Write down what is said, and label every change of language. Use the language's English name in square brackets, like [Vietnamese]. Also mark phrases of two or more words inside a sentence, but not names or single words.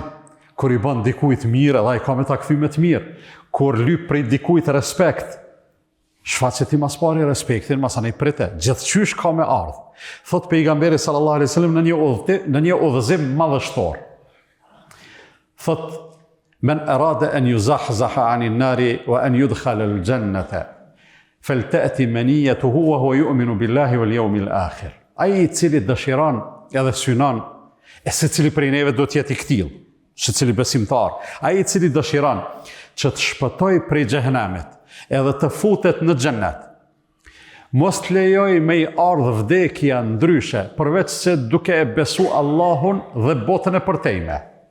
[Albanian] Kur i bën dikujt mirë, edhe ai ka me ta kthy me të mirë. Kur lyp prej dikujt respekt, shfaqet i mas pari respektin, mas anej prite, gjithçysh ka me ardhë. Thot pejgamberi [Arabic] صلى الله عليه وسلم [Albanian] në një udhëzim madhështor. [Arabic] Thot, من أراد أن يزحزح عن النار وأن يدخل الجنة فلتأته منيته وهو يؤمن بالله واليوم الآخر. [Albanian] Ai i cili dëshiron edhe synon, e secili prej neve do të jetë i ktill, secili besimtar. Ai i cili dëshiron që të shpëtoj prej xhehenamit, edhe të futet në xhennet. Mos të lejoj me i ardhë vdekja ndryshe, përveç se duke e besu Allahun dhe botën e përtejme.